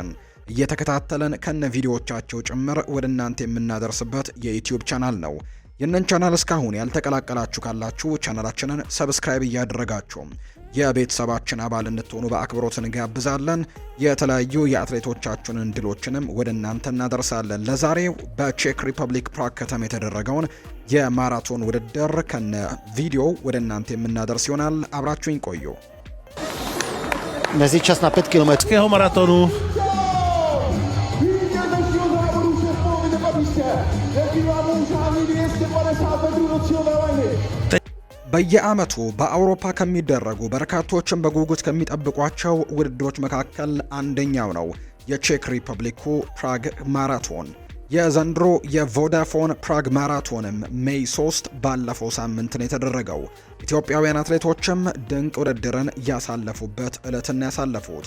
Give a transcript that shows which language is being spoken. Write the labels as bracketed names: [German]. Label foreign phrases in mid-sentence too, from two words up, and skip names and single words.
[Amharic] እየተከታተለን ከነ ቪዲዮዎቻቸው ጭምር ወደ እናንተ የምናደርስበት የዩቲዩብ ቻናል ነው። ይህንን ቻናል እስካሁን ያልተቀላቀላችሁ ካላችሁ ቻናላችንን ሰብስክራይብ እያደረጋችሁ የቤተሰባችን አባል እንድትሆኑ በአክብሮት እንጋብዛለን። የተለያዩ የአትሌቶቻችንን ድሎችንም ወደ እናንተ እናደርሳለን። ለዛሬው በቼክ ሪፐብሊክ ፕራግ ከተማ የተደረገውን የማራቶን ውድድር ከነ ቪዲዮ ወደ እናንተ የምናደርስ ይሆናል። አብራችሁኝ ቆዩ። [Czech] Mezi čas na 5 km maratonu. [Amharic] በየዓመቱ በአውሮፓ ከሚደረጉ በርካቶችን በጉጉት ከሚጠብቋቸው ውድድሮች መካከል አንደኛው ነው የቼክ ሪፐብሊኩ ፕራግ ማራቶን። የዘንድሮ የቮዳፎን ፕራግ ማራቶንም ሜይ 3 ባለፈው ሳምንት ነው የተደረገው። ኢትዮጵያውያን አትሌቶችም ድንቅ ውድድርን ያሳለፉበት ዕለትን ያሳለፉት።